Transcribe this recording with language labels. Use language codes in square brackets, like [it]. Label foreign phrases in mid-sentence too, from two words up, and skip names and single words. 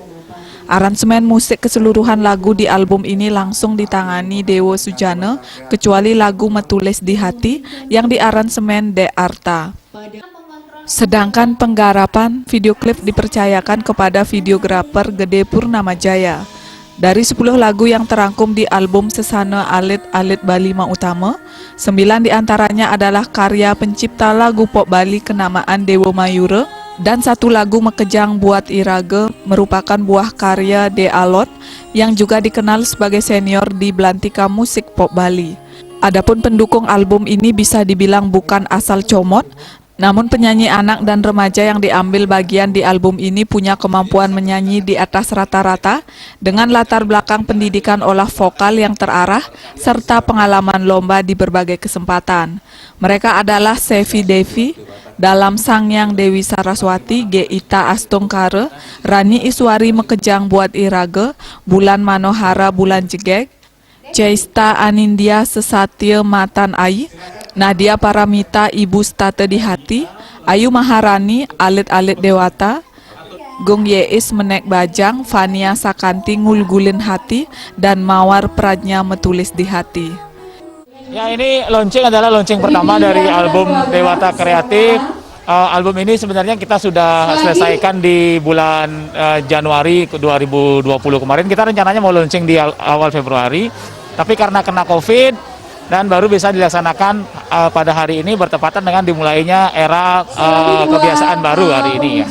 [id] Aransemen musik keseluruhan lagu di album ini langsung ditangani Dewo Sujano, kecuali lagu Metulis di Hati yang diaransemen De Arta. Sedangkan penggarapan video klip dipercayakan kepada videografer Gede Purnamajaya. Dari 10 lagu yang terangkum di album Sesana Alit Alit Bali Mautama, 9 diantaranya adalah karya pencipta lagu pop Bali kenamaan Dewo Mayura, dan 1 lagu Mekejang Buat Irage merupakan buah karya De Alot yang juga dikenal sebagai senior di belantika musik pop Bali. Adapun pendukung album ini bisa dibilang bukan asal comot, namun penyanyi anak dan remaja yang diambil bagian di album ini punya kemampuan menyanyi di atas rata-rata dengan latar belakang pendidikan olah vokal yang terarah serta pengalaman lomba di berbagai kesempatan. Mereka adalah Sevi Devi, Dalam Sangyang Dewi Saraswati, Geita Astungkare, Rani Iswari Mekejang Buat Irage, Bulan Manohara Bulan Jegek, Ceista Anindya Sesatya Matan Ai, Nadia Paramita Ibu State di Hati, Ayu Maharani Alit Alit Dewata, Gung Yeis Menek Bajang, Fania Sakanti Ngulgulin Hati, dan Mawar Prajna Metulis di Hati. Ya, ini launching adalah launching pertama dari album Dewata Kreatif. Album ini sebenarnya kita sudah selesaikan di bulan Januari 2020 kemarin. Kita rencananya mau launching di awal Februari, tapi karena kena COVID dan baru bisa dilaksanakan pada hari ini bertepatan dengan dimulainya era kebiasaan baru hari ini ya.